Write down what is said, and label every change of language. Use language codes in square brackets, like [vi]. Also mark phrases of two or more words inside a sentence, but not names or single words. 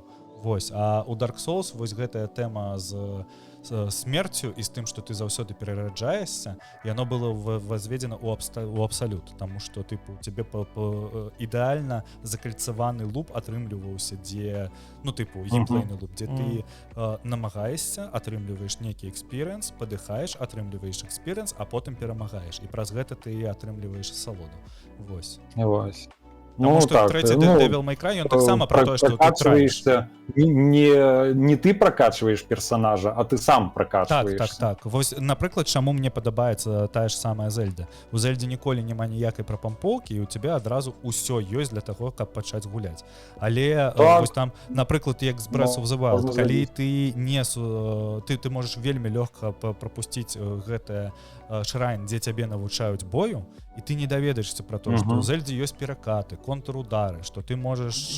[be] Вось, а у Dark Souls вось гэтая тэма з смерцю і з тым, што ты заўсёды перараджаешся, яно было возведзена ў абсалют, таму што тыпу цябе ідэальна закальцаваны луп атрымліваўся, дзе ну тыпу геймплейны луп, дзе ты намагаешся, атрымліваеш нейкі экспірыенс, падыхаеш, атрымліваеш экспірыенс, а потым перамагаеш, і праз гэта ты атрымліваеш асалоду. Вось. [ru] Потому что третий Devil May Cry, он таксама про то, что ты траешься. Не ты прокачиваешь персонажа, а ты сам прокачиваешься. [be] Так. Вось, напрыклад, чаму мне падабаецца тая ж самая Зельда. У Зельде ніколі няма ніякай прапампоўкі, і [ru] у тебя [be] адразу ўсё ёсць для таго, каб пачаць гуляць. Але вось там, напрыклад, як з Breath of the Wild, калі ты не ты можаш вельмі лёгка прапусціць гэтае шрайн, дзе цябе навучаюць бою, і ты не даведаешся [ru] про то, [be] што ў Зельдзе ёсць перакаты, контрудары, што ты можаш...